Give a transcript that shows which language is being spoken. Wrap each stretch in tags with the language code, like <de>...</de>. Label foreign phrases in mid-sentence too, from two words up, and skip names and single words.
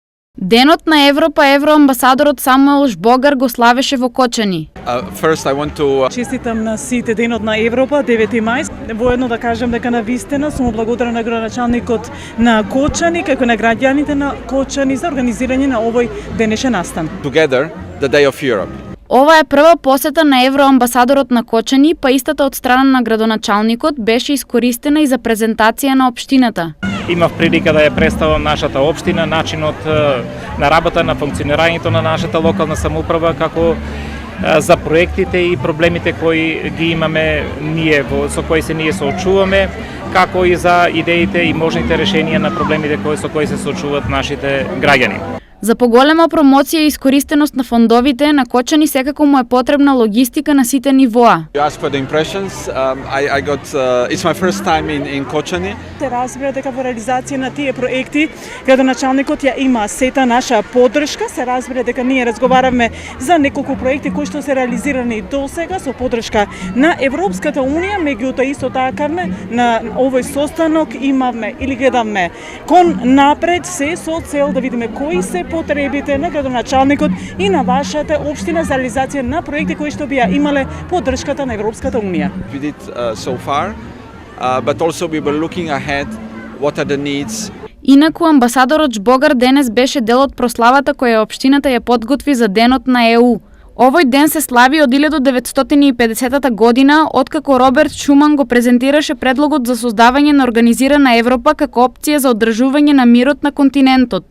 <mk>Денот на Европа евроамбасадорот Самуел Жбогар го славеше во Кочани.</mk> <en>First I want to</en> <mk>Честитам на сите Денот на Европа, 9 мај. Воедно да кажам дека навистина сум благодарна на градоначалникот на Кочани, како на граѓаните на Кочани за организирање на овој денешен настан.</mk> <en>together the Day of Europe.</en> <mk>Ова е прва посета на евроамбасадорот на Кочани, па истата од страна на градоначалникот беше искористена и за презентација на општината. Имав прилика да ја представам нашата општина, начинот на работа, на функционирањето на нашата локална самоуправа, како за проектите и проблемите кои ги имаме ние, со кои се ние соочуваме, како и за идеите и можните решенија на проблемите со кои се соочуваат нашите граѓани. За поголема промоција и искористеност на фондовите на Кочани секако му е потребна логистика на сите нивоа.</mk> <en>You asked for the impressions. I got it's my first time in Kočani.</en> <mk>Се разбира дека во реализација на тие проекти градоначалникот ја има сета наша поддршка. Се разбира дека ние разговаравме за неколку проекти кои што се реализирани досега со поддршка на Европската унија, меѓутоа исто така на овој состанок имавме или гледаме кон напред се со цел да видиме кои се потребите на градоначалникот и на вашата општина за реализација на проекти кои што би ја имале поддршката на Европската унија.</mk> <en>We did so far, but also we were looking ahead. What are the needs?</en> <mk>Инаку амбасадорот Жбогар денес беше дел од прославата која општината ја подготви за Денот на ЕУ. Овој ден се слави од 1950 година, откако Роберт Шуман го презентираше предлогот за создавање на организирана Европа како опција за одржување на мирот на континентот.</mk>